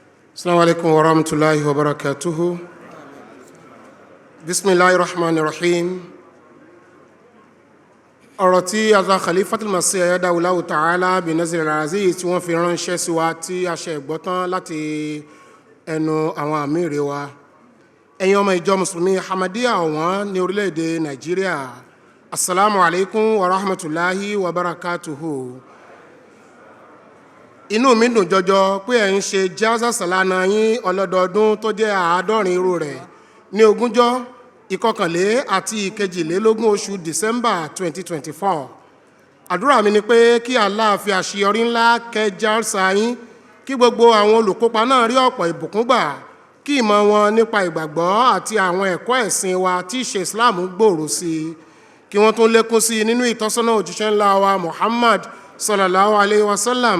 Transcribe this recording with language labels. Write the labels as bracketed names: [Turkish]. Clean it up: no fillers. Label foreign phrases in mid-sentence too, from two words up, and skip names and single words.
[Arabic] السلام عليكم ورحمة الله وبركاته. بسم الله الرحمن الرحيم. [Yoruba] Ọ̀rọ̀ tí Hazrat Khalifatul Masih [Arabic] أيده الله تعالى [Yoruba] bin Nazir Azeez tí wọ́n fi ránṣẹ́ sí wa tí a ṣe gbọ́ tán láti ẹnu àwọn Amir wa. Ẹ̀yin ọmọ ìjọ Mùsùlùmí Ahmadiyya ọ̀wọ́n ní orílẹ̀-èdè Nàìjíríà. [Arabic] السلام عليكم ورحمة الله وبركاته. [Yoruba] Inú mi dùn jọjọ pé ẹ̀ ń ṣe Jalsa Salana yín ọlọ́dọọdún tó jẹ́ 70 irú rẹ̀ ní ogúnjọ́ ìkọkànlé àti ìkejìlélógún oṣù December 2024. Àdúrà mi ni pé kí Allah fi àṣeyọrí ńlá kẹ́ Jalsa yín, kí gbogbo àwọn olùkópa náà rí ọ̀pọ̀ ìbùkún gbà, kí ìmọ̀ wọn nípa ìgbàgbọ́ àti àwọn ẹ̀kọ́ ẹ̀sìn wa tí ìṣe Islam gbòòrò sí i, kí wọ́n tún lékún sí i nínú ìtọ́sọ́nà òjíṣẹ́ ńlá wa Muhammad [Arabic] صلى الله عليه وسلم.